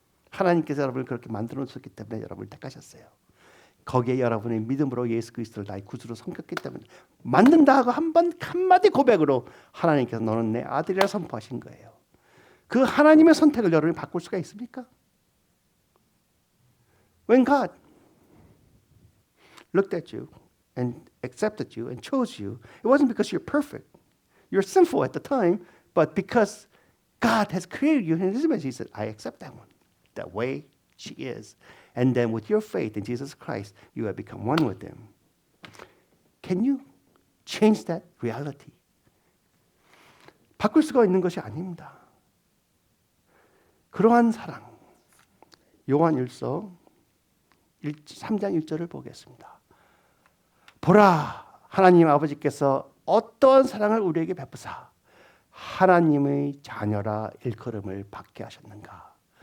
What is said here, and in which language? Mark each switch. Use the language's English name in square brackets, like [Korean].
[Korean] 하나님께서 여러분을 그렇게 만들어 놓으셨기 때문에 여러분을 택하셨어요. 거기에 여러분의 믿음으로 예수 그리스도를 나의 구주로 섬겼기 때문에 만든다 하고 한마디 고백으로 하나님께서 너는 내 아들이라 선포하신 거예요. 그 하나님의 선택을 여러분이 바꿀 수가 있습니까? [English] When God looked at you and accepted you and chose you, it wasn't because you're perfect. You're sinful at the time, but because God has created you in His image, He said, I accept that one, that way she is. And then with your faith in Jesus Christ, you have become one with Him. Can you change that reality? [Korean] 바꿀 수가 있는 것이 아닙니다. 그러한 사랑, 요한일서 3장 1절을 보겠습니다. 보라, 하나님 아버지께서 어떠한 사랑을 우리에게 베푸사 하나님의 자녀라 일컬음을 받게 하셨는가.